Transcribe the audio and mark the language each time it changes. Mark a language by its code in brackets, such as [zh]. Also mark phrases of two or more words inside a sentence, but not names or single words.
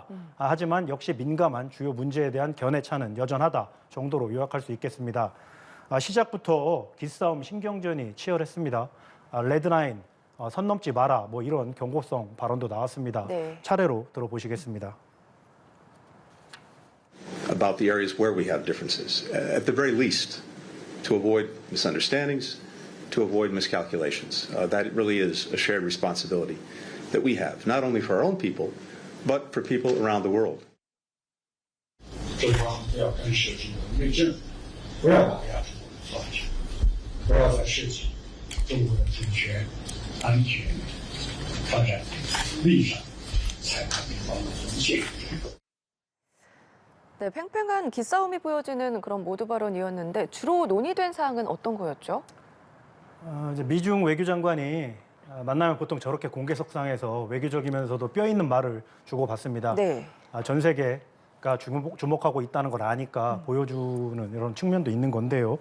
[ko] 하지만 역시 민감한 주요 문제에 대한 견해차는 여전하다 정도로 요약할 수 있겠습니다. 시작부터 기싸움 신경전이 치열했습니다. 레드라인, 선 넘지 마라, 뭐 이런 경고성 발언도 나왔습니다. 네. 차례로 들어보시겠습니다. [en] About the areas where we have differences, at the very least, to avoid misunderstandings, to avoid miscalculations. That really is a shared responsibility that we have, not only for our own people, but for people around the world. [zh] 中方要干涉中国内政，不要打压中国的发展，不要再涉及中国的主权、安全、发展利益上踩踏对方的红线。 [ko] 네, 팽팽한 기싸움이 보여지는 그런 모두 발언이었는데 주로 논의된 사항은 어떤 거였죠? 이제 미중 외교장관이 만나면 보통 저렇게 공개석상에서 외교적이면서도 뼈 있는 말을 주고받습니다. 네. 전 세계가 주목하고 있다는 걸 아니까 보여주는 이런 측면도 있는 건데요.